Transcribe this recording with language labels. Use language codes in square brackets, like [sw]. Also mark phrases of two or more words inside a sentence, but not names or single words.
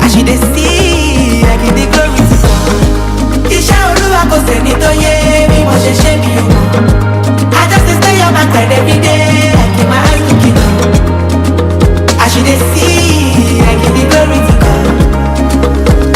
[pcm] As she dey see, I give the glory to God. [yo] Iṣẹ́ Olúwa kò sẹ́ni tó yé bí mo ṣe ṣe mi o. [pcm] I just dey stay on my grind every day, I keep my eyes looking up. As she dey see, I give the glory to God.